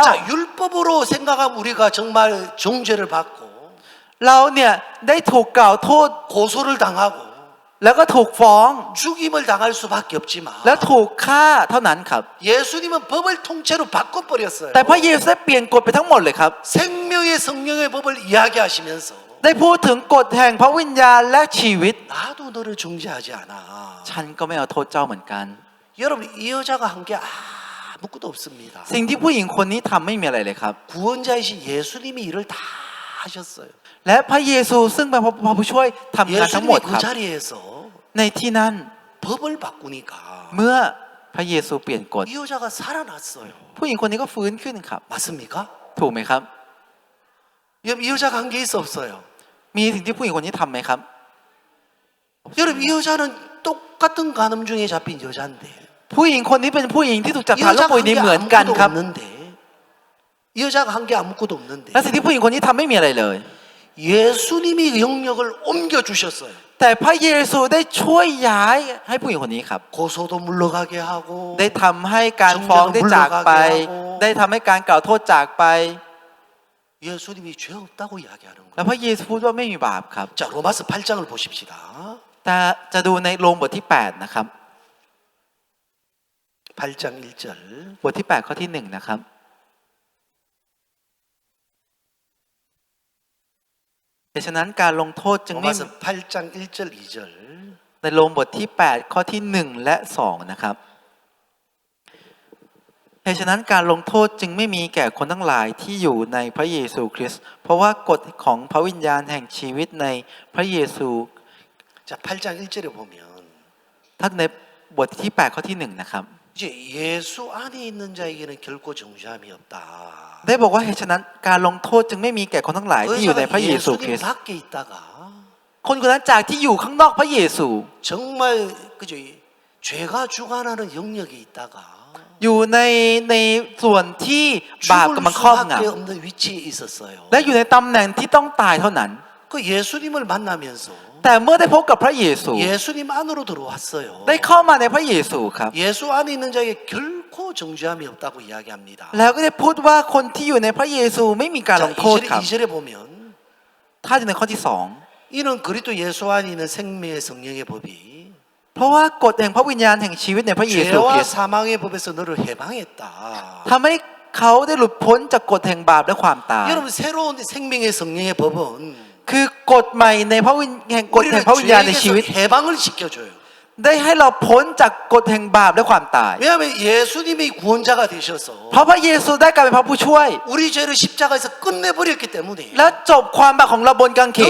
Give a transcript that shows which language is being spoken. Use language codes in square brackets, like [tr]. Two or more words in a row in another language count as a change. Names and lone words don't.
[ko] 자, 율법으로 생각하면 우리가 정말 정죄를 받고 [th] เราเนี่ยได้ถูกกล่าวโทษ [ko] 고소를 당하고 [th] แล้วก็ถูกฟ้อง [ko] 죽임을 당할 수밖에 없지만 [th] และถูกฆ่าเท่านั้นครับ [ko] 예수님은 법을 통째로 바꿔버렸어요. [th] แต่พระเยซูได้เปลี่ยนกฎไปทั้งหมดเลยครับ [ko] 생명의 성령의 법을 이야기하시면서 [th] ได้พูดถึงกฎแห่งพระวิญญาณและชีวิต [ko] 나도 너를 정죄하지 않아. [th] ฉันก็ไม่เอาโทษเจ้าเหมือนกัน [ko] 여러분 이 여자가 한 게 아무것도 없습니다. [th] สิ่งที่ผู้หญิงคนนี้ทำไม่มีอะไรเลยครับ [ko] 구원자이신 예수님이 일을 다 하셨어요. [th] และพระเยซูซึ่งเป็นพระผู้ช่วยทำงานทั้งหมด [ko] 예수님이 [th] ครั [ko] 그 [th] บ [ko] 자리에서 [th] ในที่นั้น [ko] 법을 바꾸니까 [th] เมื่อพระเยซูเปลี่ยนกฎ [ko] 이 여자가 살아났어요. [th] ผู้หญิงคนนี้ก็ฟื้นขึ้นครับ [ko] 맞습니까? [th] ถูกไหมครับ [ko] 여러분 이 여자가 한 게 있어 없어요? [th] มีสิ่งที่ผู้หญิงคนนี้ทำไหมครับ [ko] 여러분 이 여자는 똑같은 간음 중에 잡힌 여자인데 [th] ผู้หญิงคนนี้เป็นผู้หญิงที่ถูกจับ [ko] 이 [th] ฐานโรค [ko] 여자가 [th] ป่วย [ko] 한 [th] นี้ [ko] 게 [th] เหมือนกัน [ko] 아무것도 [th] ครับ [ko] 없는데 이 여자가 한 게 아무것도 없는데 [th] และสิ่งที่ผู้หญิงคนนี้ทำไม่มีอะไรเลย [ko] 예수님이 영역을 옮겨 주셨어요. [th] แต่พระเยซูได้ช่วยย้ายให้ผู้หญิงคนนี้ครับ [ko] 고소도 물러가게 하고 [th] ได้ทำให้การฟ้องได้จากไป ได้ทำให้การกล่าวโทษจากไป [ko] 예수님이 죄 없다고 이야기하는 [th] แล้ว [ko] 거예요. [th] พระเยซูพูดว่าไม่มีบาปครับ [ko] 자, 로마서 8장을 보십시다. [th] แต่จะดูในโรมบทที่8นะครับ [ko] 8장 1절. [th] บทที่8ข้อที่1นะครับดังนั้นการลงโทษจึงไม่ [ko] 로마서 8장 1절 2절. [th] ในโรมบทที่8ข้อที่1และ2นะครับเหตุฉะนั้นการลงโทษจึงไม่มีแก่คนทั้งหลายที่อยู่ในพระเยซูคริสต์เพราะว่ากฎของพระวิญญาณแห่งชีวิตในพระเยซู [ko] 자, 8장 1절에 보면 [th] ถ้าในบทที่8ข้อที่1นะครับ [ko] 이제 예수 안에 있는 자에게는 결코 정죄함이 없다. [th] ได้บอกว่าเหตุฉะนั้นการลงโทษจึงไม่มีแก่คนทั้งหลายที่อยู่ในพระเยซูคริ [ko] 예수님 [th] สต์ [ko] 밖에 있다가 [th] คนคนนั้นจากที่อยู่ข้างนอกพระเยซู [ko] 정말 그죠 죄가 주관하는 영역에 있다가 [th] อยู่ในส่วนที่บาป [ko] 죽을 [th] กำลังครอบง [ko] 수밖에 없는 위치에 있었어요. [th] ำและอยู่ในตำแหน่งที่ต้องตายเท่านั้น [ko] 그 예수님을 만나면서 [th] แต่เมื่อได้พบกับพระเยซู [ko] 예수님 안으로 들어왔어요. [th] ได้เข้ามาในพระเยซูครับ [ko] 예수 안에 있는 자에게 결코 정죄함이 없다고 이야기합니다. [th] แล้วก็ได้พูดว่าคนที่อยู่ในพระเยซูไม่มีการล [ko] 자, [th] งโทษครับ [ko] 2절에 보면 [th] ถ้าในข้อที่2 [ko] 이는 그리스도 예수 안에 있는 생명의 성령의 법이 [th] เพราะว่ากฎแห่งพระวิญญาณแห่งชีวิตในพระเยซูค [ko] 죄와 [th] ริสต์ [ko] 사망의 법에서 너를 해방했다. [th] ทำให้เขาได้หลุดพ้นจากกฎแห่งบาปและความตาย [ko] 여러분 새로운 생명의 성령의 법은 [th] คือกฎใหม่ในพระวิญแห่งกฎแห่ง [ko] 우리를 [th] พระวิญญาณในชีวิต [ko] 죄에게서 해방을 시켜줘요. [th] ได้ให้เราพ้นจากกฎแห่งบาปและความตาย [ko] 왜냐하면 예수님이 구원자가 되셔서 [th] เพราะพระเยซูได้กลายเป็นพระผู้ช่วย [ko] 우리 죄를 십자가에서 끝내버렸기 때문에 [th] และจบความบาปของเราบนกางเข